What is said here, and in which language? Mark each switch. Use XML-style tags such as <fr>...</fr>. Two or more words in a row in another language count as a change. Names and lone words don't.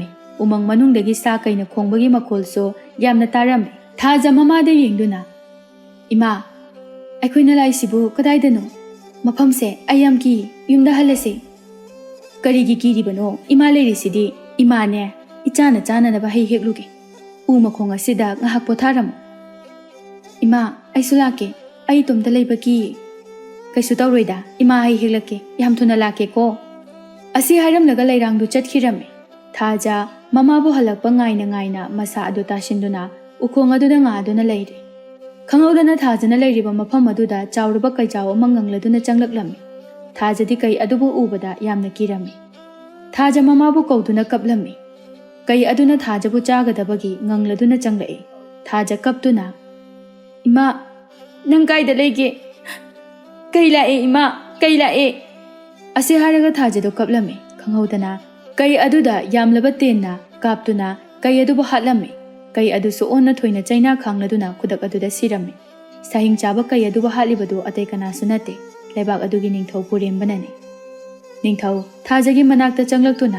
<mni>Umang manungdagi sa kay na khongbagi makolso yamna tarammi. Thaja mamada yengduna. Ima, aikoy na laisibu kadaydano. Mapamse ayam ki yumda halase. Karigi kiribano ima leirisidi imane ichana chana na bahai hekluge. Uma khonga sida ngahak potharam. Ima ay sulake ay tumda leibaki. Kay sutawrida ima ay heklake yam thuna lake ko. Asi haram naga lairang du chatkirame. Thaja mamabu halakpa ngaina masa adu tashinduna ukhong aduda nga aduna leire. Khangawdana thajana leiriba mafam aduda chawruba kaijaw mangangladuna changlaklami. Thaja di kay adubu ubada yamna kirami. Thaja mamabu kawduna kaplami. Kay aduna thaja bu chagadabagi ngangladuna changlai. Thaja kaptuna. Ima, nang kayda leige. Kayla ima, kayla Asi haraga thaja do kaplami. Khangawdana kay aduda yamlaba tenna kaptuna kay adubu hatlami. Kay adu so onna thoina chaina khangladuna kudak aduda sirami. Sahing chaba kay adubu hatlibadu atay kana sunate. Lebak adugi ningthaw purembanani. Ningthaw thajagi manakta changlaktuna.</mni>